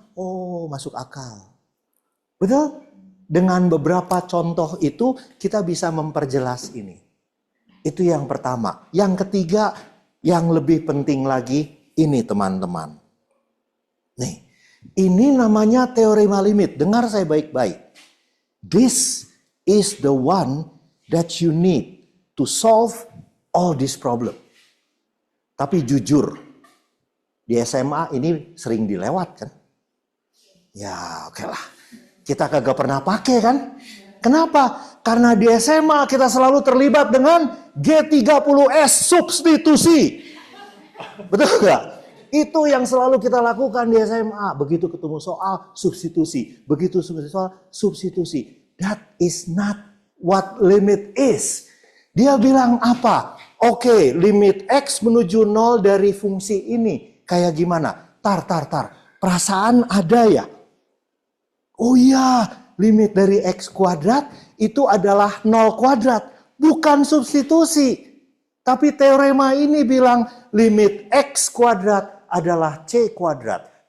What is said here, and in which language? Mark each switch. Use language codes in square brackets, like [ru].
[id] Oh, masuk akal. Betul? Dengan beberapa contoh itu, kita bisa memperjelas ini. Itu yang pertama. Yang ketiga, yang lebih penting lagi, ini teman-teman. Nih, ini namanya teorema limit. Dengar saya baik-baik. [en] This is the one that you need to solve all this problem. [id] Tapi jujur, di SMA ini sering dilewat kan? Ya oke lah. Kita kagak pernah pakai kan? Kenapa? Karena di SMA kita selalu terlibat dengan G30S substitusi. Betul nggak? Itu yang selalu kita lakukan di SMA. Begitu ketemu soal substitusi. Begitu soal substitusi. [en] That is not what limit is. [id] Dia bilang apa? Oke, limit X menuju 0 dari fungsi ini. Kayak gimana? Tar. Perasaan ada ya? Oh iya, limit dari X kuadrat itu adalah 0 kuadrat. Bukan substitusi. Tapi teorema ini bilang limit X kuadrat adalah C kuadrat.